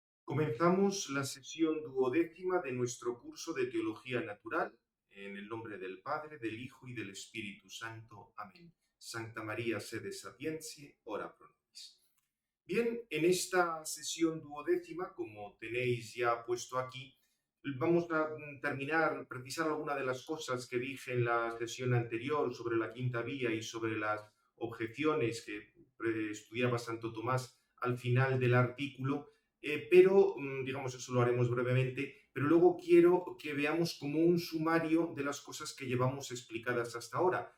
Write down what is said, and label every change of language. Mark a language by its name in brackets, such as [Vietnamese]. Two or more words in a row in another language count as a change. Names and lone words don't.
[Spanish] Comenzamos la sesión duodécima de nuestro curso de Teología Natural, en el nombre del Padre, del Hijo y del Espíritu Santo. Amén. [Latin] Santa María, sede sapientiae, ora pro nobis. [Spanish] Bien, en esta sesión duodécima, como tenéis ya puesto aquí, vamos a precisar alguna de las cosas que dije en la sesión anterior sobre la quinta vía y sobre las objeciones que estudiaba Santo Tomás al final del artículo, pero digamos eso lo haremos brevemente, pero luego quiero que veamos como un sumario de las cosas que llevamos explicadas hasta ahora.